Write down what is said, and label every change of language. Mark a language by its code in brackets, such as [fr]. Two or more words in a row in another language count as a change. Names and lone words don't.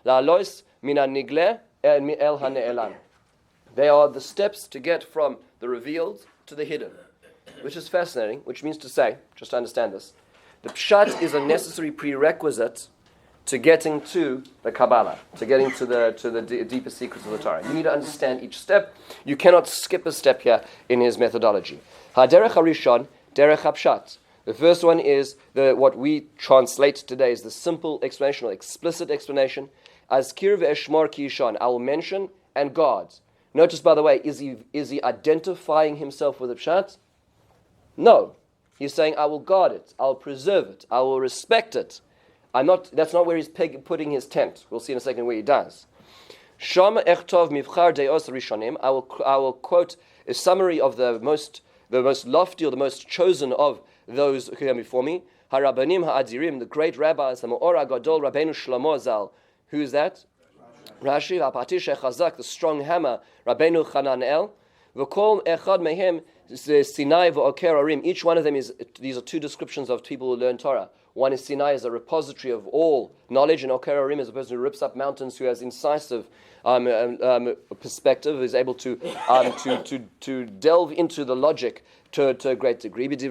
[en] They are the steps to get from the revealed to the hidden, which is fascinating, which means to say, just to understand this, the pshat is a necessary prerequisite to getting to the Kabbalah, to getting to the deeper secrets of the Torah. You need to understand each step. You cannot skip a step here in his methodology. [he] הדרך הראשון, דרך הפשט. [en] The first one is what we translate today is the simple explanation or explicit explanation. [he] אזכיר ואשמור כי ישן. [en] I will mention and guard. Notice, by the way, is he identifying himself with the pshat? No. He's saying, I will guard it, I will preserve it, I will respect it. That's not where he's putting his tent. We'll see in a second where he does. [he] שם אכתוב מבחר דעות ראשונים. [en] I will quote a summary of the most lofty or the most chosen of those who came before me. [he] הרבנים האדירים, [en] the great rabbis, [he] the המאור הגדול, רבינו שלמה ז"ל. [en] Who is that? Rashi, [he] ופטיש אחזק, [en] the strong hammer, Rabbeinu Chananel. [he] וכל אחד מהם סיני ועוקר הרים. [en] Each one of them these are 2 descriptions of people who learn Torah. One is Sinai as a repository of all knowledge, and [he] עוקר הרים [en] is a person who rips up mountains, who has incisive perspective, who is able to delve into the logic to a great degree.